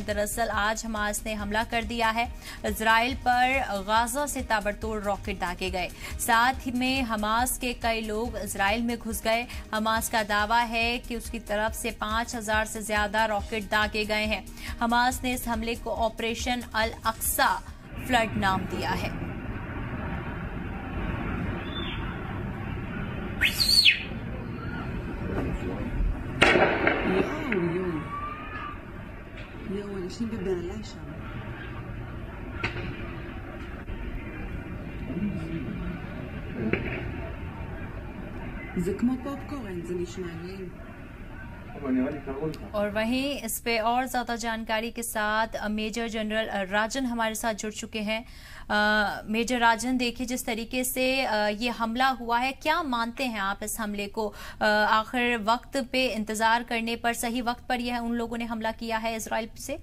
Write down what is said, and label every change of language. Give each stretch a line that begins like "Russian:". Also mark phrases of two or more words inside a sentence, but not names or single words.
Hindi: दरअसल आज हमास ने हमला कर दिया है। इजराइल पर गाजा से ताबड़तोड़ रॉकेट दागे गए। साथ ही में हमास के कई लोग इजराइल में घुस गए। हमास का दावा है कि उसकी तरफ से 5000 से ज्यादा रॉकेट दागे गए हैं। हमास ने इस हमले को ऑपरेशन अल अक्सा फ्लड नाम दिया है।
Hebrew: אנשים בבעלה שם. זה כמו פופקורן, זה נשמע לי.
Hindi: और वहीं इस पे और ज्यादा जानकारी के साथ
English: Major General
Hindi: राजन हमारे साथ जुड़ चुके हैं। मेजर राजन, देखिए जिस तरीके से ये हमला हुआ है, क्या मानते हैं आप इस हमले को? आखिर वक्त पे इंतजार करने पर, सही वक्त पर यह उन लोगों ने हमला किया है इजराइल से?